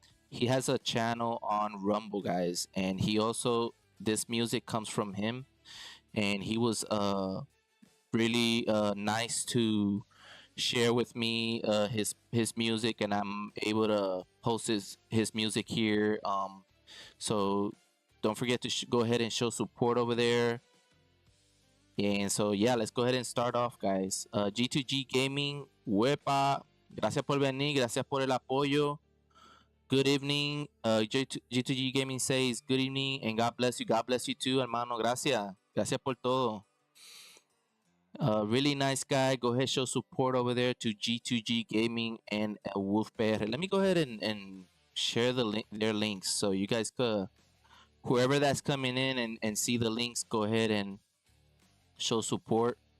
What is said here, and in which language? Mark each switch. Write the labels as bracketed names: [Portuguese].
[English] He has a channel on Rumble, guys, and he also this music comes from him, and he was really nice to share with me his music, and I'm able to post his music here. So don't forget to go ahead and show support over there. And so yeah, let's go ahead and start off, guys. [Spanish] G2G Gaming, Wepa, gracias por venir, gracias por el apoyo. [English] Good evening. G2G Gaming says good evening and God bless you. God bless you too, [Spanish] hermano. Gracias. Gracias por todo. [English] Really nice guy. Go ahead, show support over there to G2G Gaming and Wolf PR. Let me go ahead and share their links so you guys could, whoever that's coming in and see the links, go ahead and show support.